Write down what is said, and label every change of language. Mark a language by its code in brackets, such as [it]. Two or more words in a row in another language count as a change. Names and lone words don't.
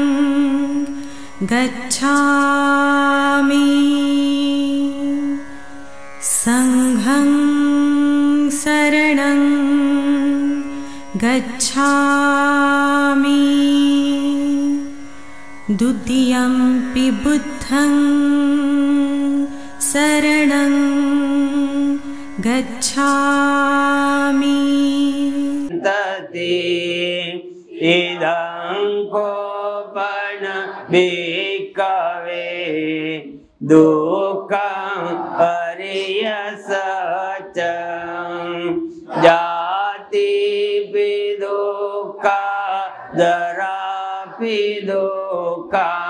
[pi] गच्छामि संघं शरणं गच्छामि द्वितीयंपि बुद्धं शरणं गच्छामि. इदं कोपन भिक्खवे दुःखं हरियसचं जातिपि दुःखा जरापि दुःखा